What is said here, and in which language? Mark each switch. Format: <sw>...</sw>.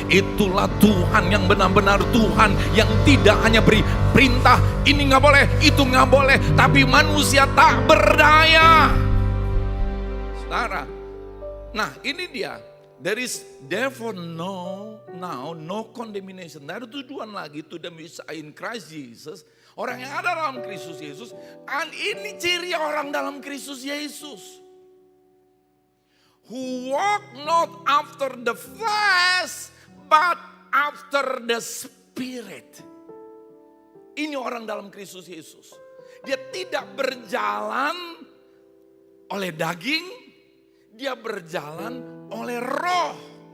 <id>Itulah Tuhan yang benar-benar Tuhan yang tidak hanya beri perintah, ini gak boleh, itu gak boleh, tapi manusia tak berdaya. Saudara, nah ini dia.</id> <en>There is therefore no condemnation.</en> <id>Tidak ada tujuan lagi</id> <en>to them which are in Christ Jesus.</en> <id>Orang yang ada dalam Kristus Yesus. Dan ini ciri orang dalam Kristus Yesus.</id> <en>Who walk not after the flesh, but after the Spirit.</en> <id>Ini orang dalam Kristus Yesus. Dia tidak berjalan oleh daging, dia berjalan oleh roh.</id>